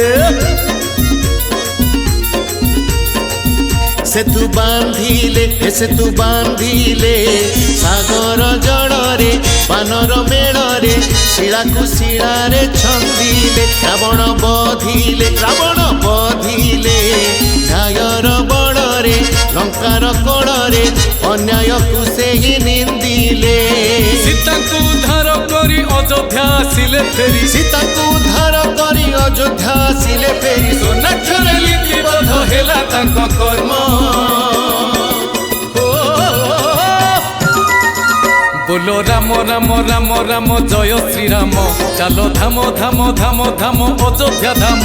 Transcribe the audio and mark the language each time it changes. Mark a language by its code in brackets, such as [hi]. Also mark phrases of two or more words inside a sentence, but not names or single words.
[or] ସେତୁ ବାନ୍ଧିଲେ ସାଗର ଜଳରେ ବାନର ମେଳରେ ଶିଳାକୁ ଶିଳାରେ ଛନ୍ଦିଲେ ରାବଣ ବଧିଲେ ନ୍ୟାୟର ବଡ଼ରେ ଲଙ୍କାର କୋଡ଼ରେ ଅନ୍ୟାୟକୁ ସେହି ନିନ୍ଦିଲେ ସୀତାଙ୍କୁ ଉଦ୍ଧାର କରି ଅଯୋଧ୍ୟା ଆସିଲେ ଫେରି ସ୍ୱର୍ଣ୍ଣାକ୍ଷରେ ଲିପିବଦ୍ଧ ହେଲା ତାଙ୍କ କର୍ମ [hi] बोलो राम राम राम राम जय श्रीराम चलो धाम धाम धाम धाम अयोध्या धाम